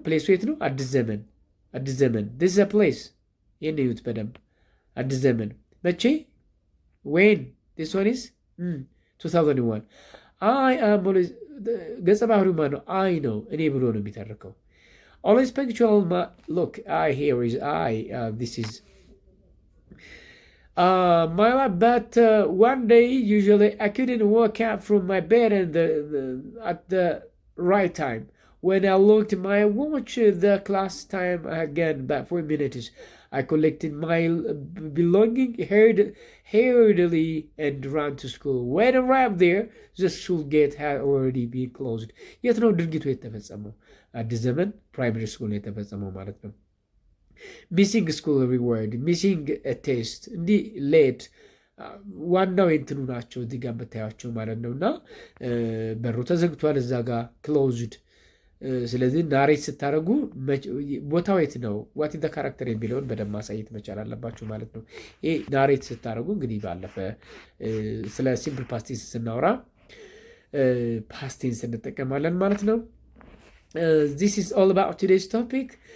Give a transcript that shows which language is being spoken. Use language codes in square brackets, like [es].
[am] ፕሌሱ የት ነው? አዲስ ዘመን። አዲስ ዘመን ዲስ ፕሌስ። ይህን እዩት በደንብ። አዲስ ዘመን መቼ? [en] ዌን ዲስ ዋን ኢዝ 2001። አይ አም ኦልዌይዝ [am] ገጸ ባህሪው ማን ነው? አይ ነው፣ እኔ ብሎ ነው የሚተርከው። [en] ኦልዌይዝ ፐንክቹዋል ሉክ አይ ሂር ኢዝ አይ ዲስ ኢዝ my life, but one day usually I couldn't wake up from my bed at the right time. When I looked at my watch, the class time again, about 4 minutes. I collected my belonging hurriedly and ran to school. When I arrived there, the school gate had already been closed. [am] የት ነው ድርጊቱ የተፈጸመው? አዲስ ዘመን ፕራይመሪ ስኩል የተፈጸመው ማለት ነው። [en] ሚሲንግ ስኩል ሪዋርድ፣ ሚሲንግ ቴስት፣ [am] እንዲህ ሌት ዋናው የእንትኑ ናቸው እዚህ ጋር የምታያቸው ማለት ነው። እና በሩ ተዘግቷል እዛ ጋር ክሎዝድ። ስለዚህ ናሬት ስታደርጉ ቦታው የት ነው [en] ዋት ዘ ካራክተር [am] የሚለውን በደንብ ማሳየት መቻል አለባችሁ ማለት ነው። ይህ ናሬት ስታደርጉ እንግዲህ ባለፈ ስለ ሲምፕል ፓስቲንስ ስናወራ ፓስቲንስ እንጠቀማለን ማለት ነው። [en] ዚስ ኢዝ ኦል አባውት ቱዴይስ ቶፒክ.